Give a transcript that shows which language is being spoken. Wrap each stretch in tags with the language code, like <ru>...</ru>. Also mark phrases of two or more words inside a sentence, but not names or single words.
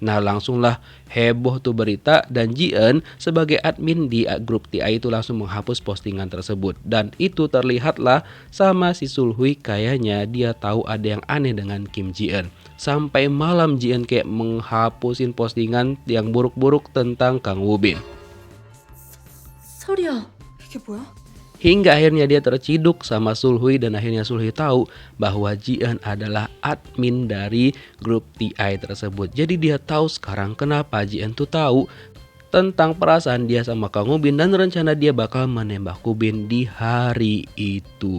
<id>Nah, langsunglah heboh tuh berita dan Ji-eun sebagai admin di grup TI itu langsung menghapus postingan tersebut. Dan itu terlihatlah sama si Sulhui kayaknya dia tahu ada yang aneh dengan Kim Ji-eun. Sampai malam Ji-eun kayak menghapusin postingan yang buruk-buruk tentang Kang Woo-bin.</id> <ko>설이야, 이게 뭐야?</ko> <id>Hingga akhirnya dia terciduk sama Sulhui dan akhirnya Sulhui tahu bahwa Ji-eun adalah admin dari grup TI tersebut. Jadi dia tahu sekarang kenapa Ji-eun tuh tahu tentang perasaan dia sama Kang Woo-bin dan rencana dia bakal menembak Woo-bin di hari itu.</id>